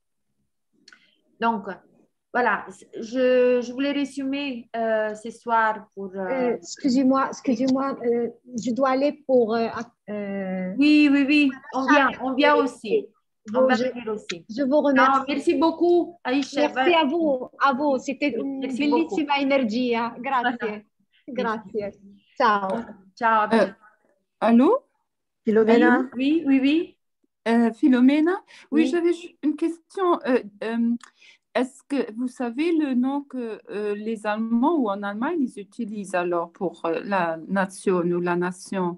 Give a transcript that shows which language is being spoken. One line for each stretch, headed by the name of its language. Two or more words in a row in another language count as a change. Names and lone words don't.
French: Donc, voilà, je voulais résumer ce soir pour... Excusez-moi, je dois aller pour... Oui, on vient aussi. On va venir aussi. Je vous remercie. No, merci beaucoup, Aïcha. Merci a vous. C'était une
Italian: bellissima energia.
French: Grazie.
Italian: Grazie. Ciao. Ciao.
French: Allô? Philomena? Oui. Philomena? Oui, Oui. j'avais une question. Est-ce que vous savez le nom que les Allemands ou en Allemagne ils utilisent alors pour la nation ou la nation?